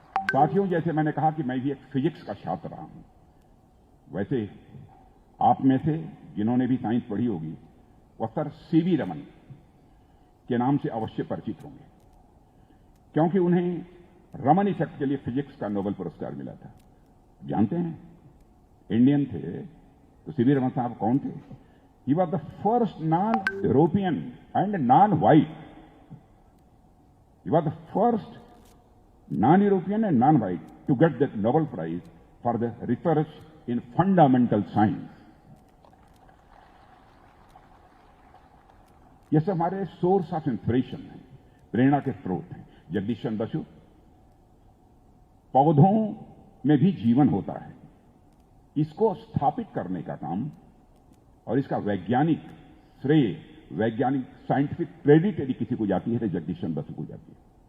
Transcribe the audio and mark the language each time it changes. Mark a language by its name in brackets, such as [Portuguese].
[Hindi] साथियों, जैसे मैंने कहा कि मैं भी एक फिजिक्स का छात्र रहा हूं, वैसे आप में से जिन्होंने भी साइंस पढ़ी होगी, वह सर सीवी रमन के नाम से अवश्य परिचित होंगे, क्योंकि उन्हें रमन इफेक्ट के लिए फिजिक्स का नोबेल पुरस्कार मिला था। जानते हैं, इंडियन थे, तो सीवी रमन साहब कौन थे? [English] He was the first non-European and non-white. He was the first non-European and non-white to get the Nobel Prize for the research in fundamental science. [Hindi] ये सब हमारे [English] source of inspiration [Hindi] है, प्रेरणा के स्रोत हैं। जगदीश चंद्र बसु, पौधों में भी जीवन होता है, इसको स्थापित करने का काम और इसका वैज्ञानिक श्रेय, वैज्ञानिक साइंटिफिक क्रेडिट यदि किसी को जाती है तो जगदीश चंद्र बसु को जाती है।